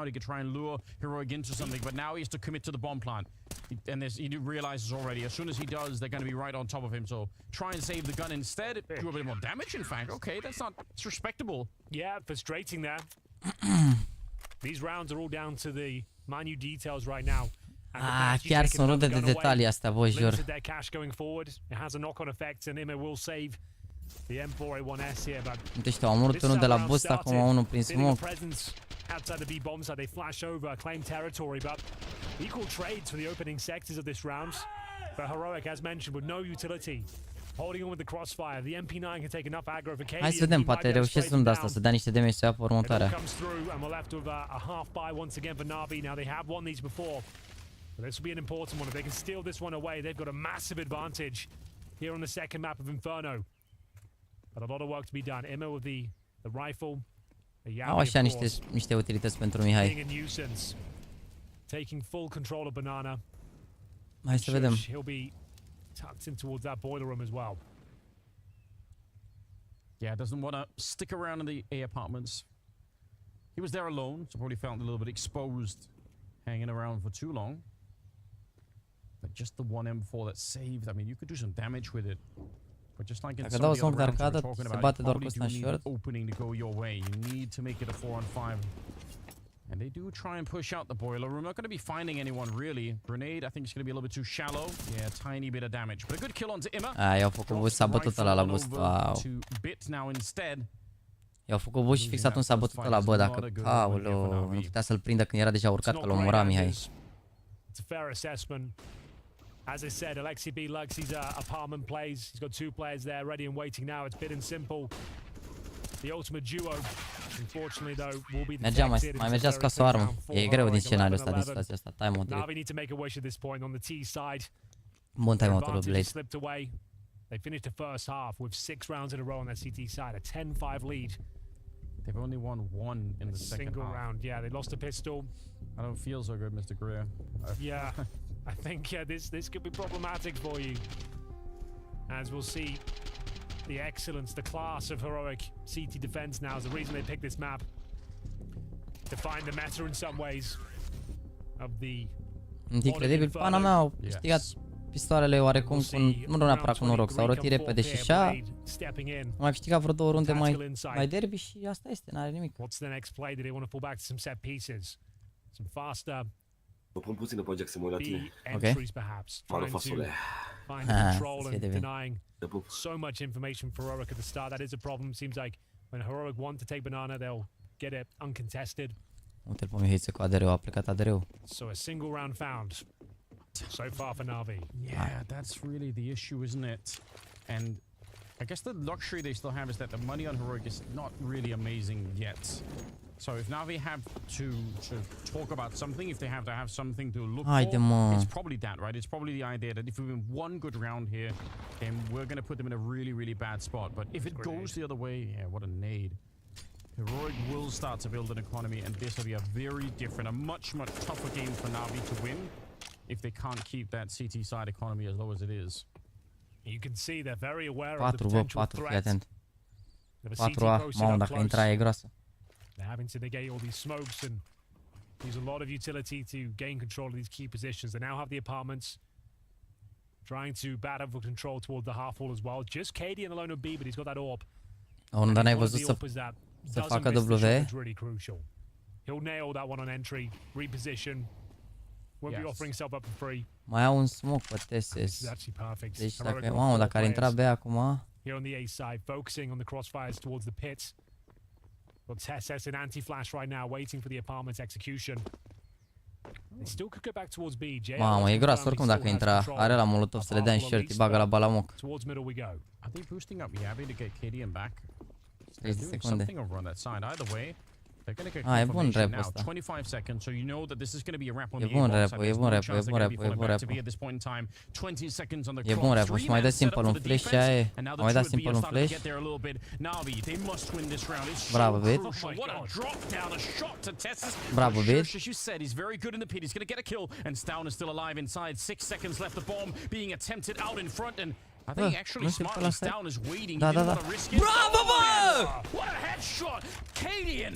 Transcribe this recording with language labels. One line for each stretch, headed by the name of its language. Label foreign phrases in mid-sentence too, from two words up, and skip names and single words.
English: He could try and lure Heroic into something, but now he has to commit to the bomb plant. And he realizes already, as soon as he does, they're going to be right on top of him. So try and save the gun instead. Do a bit more damage, in fact. Okay, it's respectable. Yeah, frustrating there. These rounds are all down to the minute details right now.
Romanian: Chiar sunt rude de detalii astea, vă jur.
English: It has a knock-on effect, and Emma will save the M4A1S here, but
Romanian: uite știu, am murit unul de la boost, acum unul prin smoke.
English: Outside the B bomb side, they flash over, claim territory, but equal trades for the opening sectors of this round. But Heroic, as mentioned, with no utility, holding on with the crossfire. The MP9 can take enough aggro for KD.
Romanian: Hai să vedem, poate reușesc de asta, să dea niște damage să ia pe următoarea.
English: Comes through, and we're left with a half buy once again for NaVi. Now they have won these before, but this will be an important one. If they can steal this one away, they've got a massive advantage here on the second map of Inferno. But a lot of work to be done. Emma with the rifle.
Romanian: Au așa niște utilități pentru Mihai.
English: Taking full control of banana.
Romanian: Hai să vedem.
English: He'll be tucked in towards that boiler room as well. Yeah, doesn't want to stick around in the A apartments. He was there alone, so probably felt a little bit exposed hanging around for too long. But just the one M4 that saved. I mean, you could do some damage with it. But just like in some of the other rounds we're talking about, you probably do need an opening to go your way. You need to make it a 4-on-5. And they do try and push out the boiler room. Not going to be finding anyone, really. Grenade, I think it's going to be a little bit too shallow. Yeah, tiny bit of damage. But a good kill onto Emma.
Romanian: I-au făcut boost, s-a bătut ăla la boost.
English: Wow.
Romanian: I-au făcut boost și fix atunci s-a bătut ăla, bă, dacă... Aoleu, nu putea să-l prindă când era deja urcat, că l-o omora Mihai.
English: It's a fair assessment. As I said, Alexi B likes his apartment plays. He's got 2 players there ready and waiting now. It's bit and simple. The ultimate duo, unfortunately, though, will be the
Romanian: mai mergea să scoasă o armă. E greu din scenariul ăsta, din situația asta.
English: Time-out. NaVi need to make a wish at this point on the T side.
Romanian: Bun time-out-ul lui Blaze.
English: Slipped away. They finished the first half with 6 rounds in a row on that CT side, a 10-5 lead. They've only won 1 in the second half. Round, yeah. They lost a pistol. I don't feel so good, Mr. Greer. Yeah. I think this could be problematic for you, as we'll see the excellence, the class of Heroic CT defense now is the reason they picked this map, to find the meta in some ways of the...
Romanian: Incredibil, pana mea au câștigat pistoalele oarecum cu, nu neapărat cu noroc, s-au rătit repede și așa, au mai câștigat vreo 2 runde mai derby și asta este, n-are nimic.
English: What's the next play? Do they want to fall back to some set pieces? Some faster
Romanian: Mă pun puțin pe Jax să mă uit la tine.
English: Entries perhaps
Romanian: Mă
English: trying to
Romanian: fasole.
English: find the control and denying so much information for Heroic at the start. That is a problem. Seems like when Heroic want to take banana, they'll get it uncontested.
Romanian: Uite-l pe Mihiță cu ADR-ul, a plecat ADR-ul.
English: So a single round found so far for NaVi. Yeah, that's really the issue, isn't it? And I guess the luxury they still have is that the money on Heroic is not really amazing yet. So if NaVi have to talk about something, if they have to have something to look for, it's probably that, right? It's probably the idea that if we win one good round here, then we're going to put them in a really, really bad spot. But if it goes the other way, yeah, what a nade. Heroic will start to build an economy, and this will be a very different, a much, much tougher game for NaVi to win if they can't keep that CT side economy as low as it is. You can see they're very aware of the potential 4, threat. 4A,
Romanian: mamă, dacă intra e groasă.
English: They're having to negate all these smokes and use a lot of utility to gain control of these key positions. They now have the apartments, trying to battle for control towards the half wall as well. Just KD in the lone of B, but he's got that orb.
Romanian: Dar n-ai văzut să facă W?
English: Really crucial. He'll nail that one on entry, reposition. Won't be offering himself up for free.
Romanian: Mai au un smoke pe Tesses. Deci dacă, mamă, dacă ar intra B acum...
English: Here on the A side, focusing on the crossfires towards the pit. Got Tesses in anti-flash right now, waiting for the apartment's execution. They still could go back towards B.
Romanian: Mamă, e groasă oricum dacă intra. Are la molotov să le dea în shirt, îi bagă la balamoc.
English: Towards middle we go. Are they boosting up Yavi to get KD in back?
Romanian: 30 secunde.
English: Something over on that side. Either way, they're going to get
Romanian: e bun
English: confirmation
Romanian: rap
English: now.
Romanian: ăsta.
English: 25 seconds, so you know that this is going to be a wrap on
Romanian: E
English: the
Romanian: bun
English: A-bomb
Romanian: rap,
English: side.
Romanian: e
English: There's
Romanian: bun
English: no
Romanian: rap,
English: chance
Romanian: e
English: they're
Romanian: bun
English: going to
Romanian: rap,
English: be
Romanian: e
English: falling
Romanian: bun
English: back to
Romanian: rap.
English: B at this point in time. 20 seconds on the
Romanian: E bun rap, și mai dă simple un flash și aia e. Mai da simple un flash.
English: NaVi, they must win this round. It's
Romanian: Bravo, Bit.
English: What a drop down, a shot to Tessus.
Romanian: Bravo, Bit.
English: As you said, he's very good in the pit. He's going to get a kill, and Stown is still alive inside. 6 seconds left. The bomb being attempted out in front, and I think actually smartly Stown is waiting.
Romanian: Da, da, da. Bravo, bă!
English: What a headshot! Cadian!